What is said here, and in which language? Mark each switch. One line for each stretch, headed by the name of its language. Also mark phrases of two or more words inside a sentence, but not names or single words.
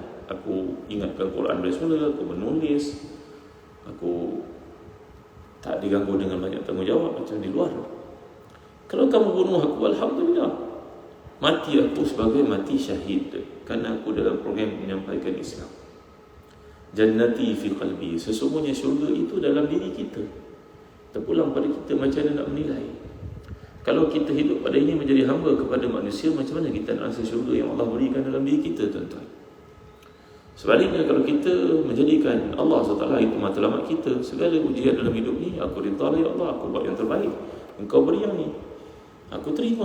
Malay: Aku ingatkan Quran dari semula, aku menulis, aku tak diganggu dengan banyak tanggungjawab macam di luar. Kalau kamu bunuh aku, Alhamdulillah, mati aku sebagai mati syahid, kerana aku dalam program menyampaikan Islam.
Arabic: Jannati fi qalbi,
Malay: sesungguhnya syurga itu dalam diri kita. Terpulang pada kita macam mana nak menilai. Kalau kita hidup pada ini menjadi hamba kepada manusia, macam mana kita nak rasa syurga yang Allah berikan dalam diri kita, tuan-tuan? Sebaliknya, kalau kita menjadikan Allah SWT itu matlamat kita, segala ujian dalam hidup ni, aku ridha ya Allah, aku buat yang terbaik, engkau beri yang ni, aku terima.